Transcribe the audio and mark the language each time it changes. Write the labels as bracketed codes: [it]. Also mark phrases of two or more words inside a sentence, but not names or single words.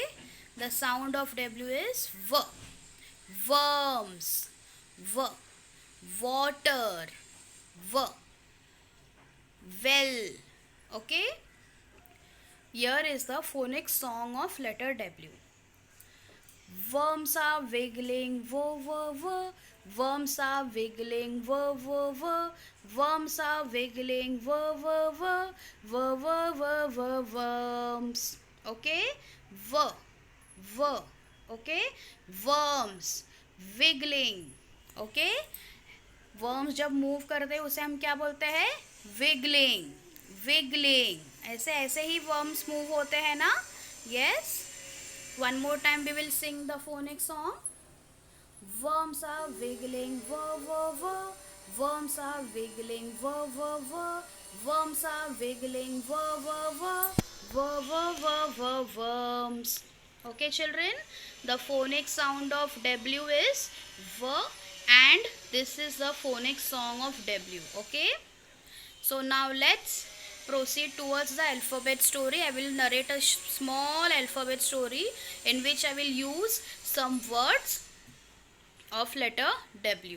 [en] The sound of W is V. Worms. V. Water. V. Well. Okay. Here is the phonic song of letter W. Worms are wiggling, wo wo wo. Worms are wiggling, wo wo wo. Worms are wiggling, wo wo wo. Wo wo wo wo worms. Okay, wo wo. Okay, worms wiggling. Okay, worms [hi] जब मूव करते हैं उसे हम क्या बोलते हैं? [en] wiggling. wiggling. [hi] ऐसे ही worms मूव होते हैं ना? [en] Yes. One more time we will sing the phonic song. Worms are wiggling, wo wo wo. Worms are wiggling, wo wo wo. Worms are wiggling, wo wo wo. Wo wo wo wo worms. Okay children, the phonic sound of W is V, and this is the phonic song of W. Okay. So now let's proceed towards the alphabet story. I will narrate a small alphabet story in which I will use some words of letter W.